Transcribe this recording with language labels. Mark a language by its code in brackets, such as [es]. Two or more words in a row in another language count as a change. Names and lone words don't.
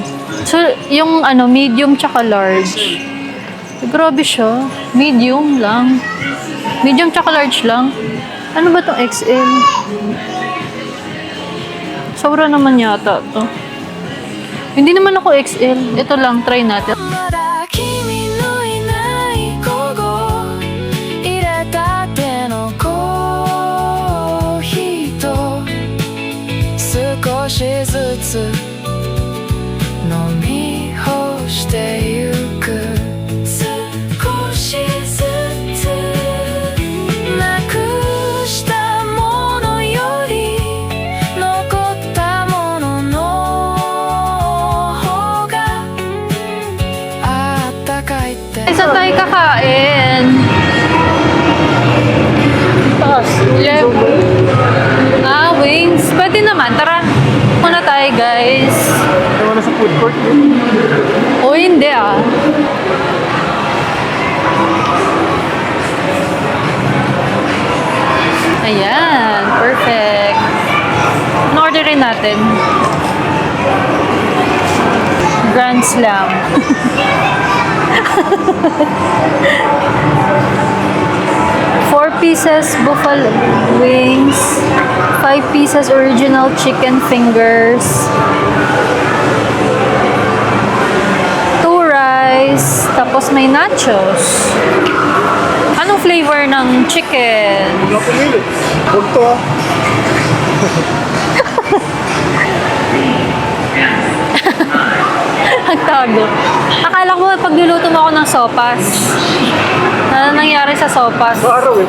[tl] So, yung medium tsaka large. Grabe siya. Medium lang. Medium tsaka large lang. Ano ba tong XL? Sobra naman yata to. Hindi naman ako XL. Ito lang, try natin. [ja] まだ君のいない午後入れたてのコーヒーと少しずつ飲み干してゆく少しずつなくしたものより残ったものの方があったかいって [tl] Isa tayo kakain. Wings. Pwede naman. Tara. Muna tayo, guys. Ewan na sa [en] food court. [tl] O, hindi ah. Ayan. Perfect. Ano orderin natin? Grand Slam. [en] Four pieces buffalo wings, 5 pieces original chicken fingers, 2 rice, [tl] tapos may nachos. Anong flavor ng chicken? Wala pumili. Huwag to ah. Nagtago. Akala ko pagluluto mo ako ng sopas. Ano nangyari sa sopas? Araw eh.